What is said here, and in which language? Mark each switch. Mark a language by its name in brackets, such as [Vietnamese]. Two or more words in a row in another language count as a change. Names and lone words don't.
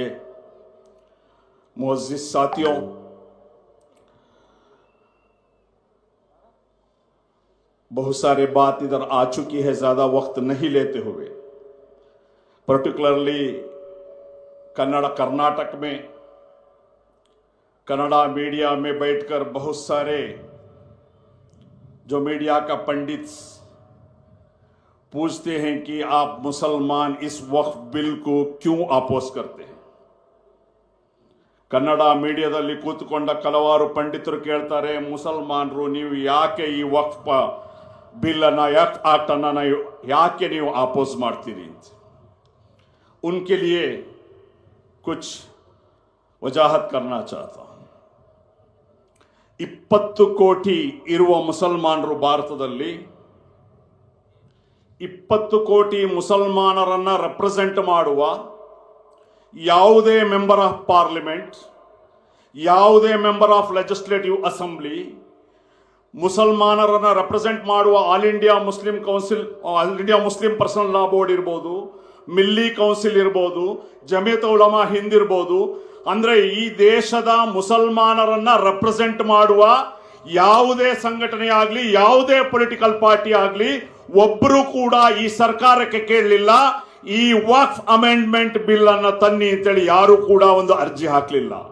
[Hindi] मुअज़्ज़िज़ साथियों, बहुत सारे बात इधर आ चुकी है, ज़्यादा वक्त नहीं लेते हुए पर्टिकुलरली कर्नाटक में कन्नड़ा मीडिया में बैठकर बहुत सारे जो मीडिया का पंडित पूछते हैं कि आप मुसलमान इस वक्फ बिल को क्यों अपोज करते हैं। [Kannada] ಕನ್ನಡ ಮೀಡಿಯಾದಲ್ಲಿ ಕೂತುಕೊಂಡ ಕೆಲವಾರು ಪಂಡಿತರು ಕೇಳ್ತಾರೆ, ಮುಸಲ್ಮಾನರು ನೀವು ಯಾಕೆ ಈ ವಕ್ಫ್ ಬಿಲ್ ಅನ್ನ ಆಕ್ಟ್ ಅನ್ನ ಯಾಕೆ ನೀವು ಅಪೋಸ್ ಮಾಡ್ತೀರಿ ಅಂತ। [Hindi] उनके लिए कुछ वजाहत करना चाहता हूं। [Kannada] 20 ಕೋಟಿ ಇರುವ ಮುಸಲ್ಮಾನರು ಭಾರತದಲ್ಲಿ 20 ಕೋಟಿ ಮುಸಲ್ಮಾನರನ್ನ ರೆಪ್ರೆಸೆಂಟ್ ಮಾಡುವ ಯಾವುದೇ [English] member of parliament, [Kannada] ಯಾವುದೇ [English] member of legislative assembly, [Kannada] ಮುಸಲ್ಮಾನರನ್ನ ರೆಪ್ರೆಸೆಂಟ್ ಮಾಡುವ ಆಲ್ ಇಂಡಿಯಾ ಮುಸ್ಲಿಂ ಕೌನ್ಸಿಲ್, ಆಲ್ ಇಂಡಿಯಾ ಮುಸ್ಲಿಂ ಪರ್ಸನಲ್ ಲಾ ಬೋರ್ಡ್ ಇರ್ಬೋದು, ಮಿಲ್ಲಿ ಕೌನ್ಸಿಲ್ ಇರ್ಬೋದು, ಜಮಿಯತ್ ಉಲಮಾ ಹಿಂದ್ ಇರ್ಬೋದು, ಅಂದ್ರೆ ಈ ದೇಶದ ಮುಸಲ್ಮಾನರನ್ನ ರೆಪ್ರೆಸೆಂಟ್ ಮಾಡುವ ಯಾವುದೇ ಸಂಘಟನೆ ಆಗಲಿ, ಯಾವುದೇ [English] political party [Kannada] ಆಗಲಿ ಒಬ್ಬರು ಕೂಡ ಈ ಸರ್ಕಾರಕ್ಕೆ ಕೇಳಲಿಲ್ಲ ಈ ವಕ್ಫ್ ಅಮೆಂಡ್ಮೆಂಟ್ ಬಿಲ್ ಅನ್ನ ತನ್ನಿ ಅಂತೇಳಿ ಯಾರು ಕೂಡ ಒಂದು अर्जी ಹಾಕಲಿಲ್ಲ।